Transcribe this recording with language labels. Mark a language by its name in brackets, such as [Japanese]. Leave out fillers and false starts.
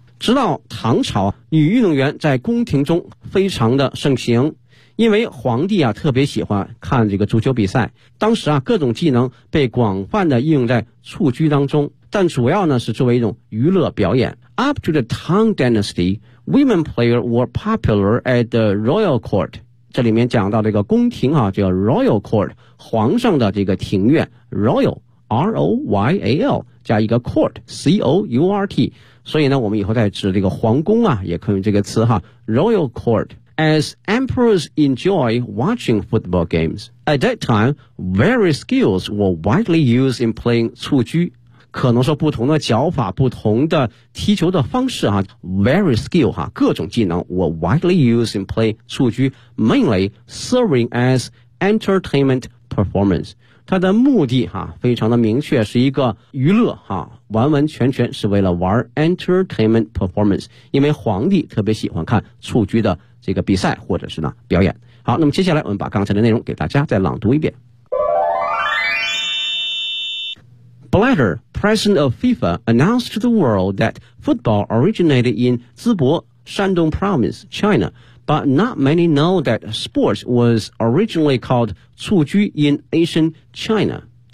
[Chinese] 直到唐朝，女运动员在宫廷中非常的盛行，因为皇帝啊特别喜欢看这个足球比赛，当时啊各种技能被广泛的应用在蹴鞠当中，但主要呢是作为一种娱乐表演。 [English] Up to the Tang Dynasty, women players were popular at the royal court. [Chinese] 这里面讲到这个宫廷啊叫 royal court, 皇上的这个庭院 royal, R-O-Y-A-L, 加一个 court, C-O-U-R-T, 所以呢我们以后再指这个皇宫啊也可以用这个词哈 royal court. [English] As emperors enjoy watching football games. At that time, various skills were widely used in playing 蹴鞠。 [Chinese] 可能说不同的脚法，不同的踢球的方式啊， [English] various skills 啊， [Chinese] 各种技能 [English] were widely used in playing 蹴鞠， mainly serving as entertainment performance. [Chinese] 它的目的啊，非常的明确，是一个娱乐啊，完完全全是为了玩 [English] entertainment performance， [Chinese] 因为皇帝特别喜欢看蹴鞠的这个比赛或者是呢表演。好，那么接下来我们把刚才的内容给大家再朗读一遍。 [English] Blatter, president of FIFA, announced to the world that football originated in Zibo, Shandong province, China, but not many know that sports was originally called 蹴鞠 in ancient China.